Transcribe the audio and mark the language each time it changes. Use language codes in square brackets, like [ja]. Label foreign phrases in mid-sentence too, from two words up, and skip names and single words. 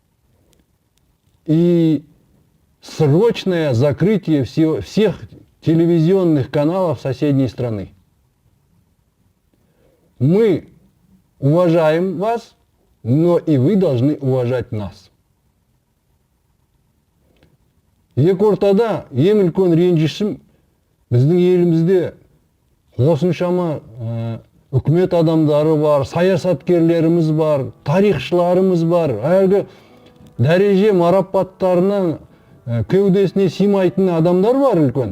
[ru] И срочное закрытие всех телевизионных каналов соседней страны. Мы уважаем вас, но и вы должны уважать нас. [kk] Екі ортада ең үлкен ренжішім біздің елімізде осыншама үкімет адамдары бар, саясаткерлеріміз бар, тарихшыларымыз бар, әлгі дәреже марапаттарынан кеудесіне симайтын адамдар бар үлкен.